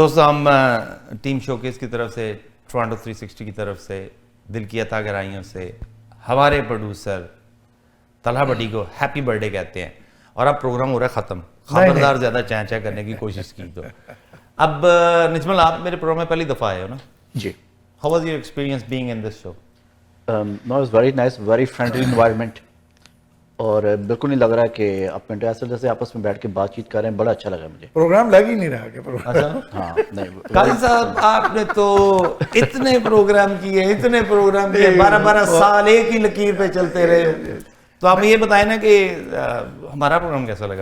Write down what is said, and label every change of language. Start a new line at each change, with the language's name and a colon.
Urdu: دوستو ہم team showcase کی طرف سے، ٹورانٹو 360 کی طرف سے، دل کی عطا گرائیوں سے ہمارے پروڈیوسر طلحہ بٹی کو ہیپی برتھ ڈے کہتے ہیں. اور اب پروگرام ہو رہا ہے ختم، خبردار زیادہ چاں کرنے کی کوشش کی تو. اب نجمل آپ میرے پروگرام میں پہلی دفعہ آئے ہو نا جی.
English: How was your experience being in this show? No, it's very nice, very friendly environment.
Urdu: اور بالکل نہیں لگ رہا کہ آپ منٹو جیسے آپس میں بیٹھ کے بات چیت کر رہے ہیں. بڑا اچھا لگا مجھے. پروگرام لگ ہی نہیں رہا کہ پروگرام. ہاں نہیں قاضی صاحب آپ نے تو اتنے پروگرام کیے 12 سال ایک ہی لکیر پہ چلتے رہے. تو آپ یہ بتائیں نا کہ ہمارا پروگرام کیسا لگا؟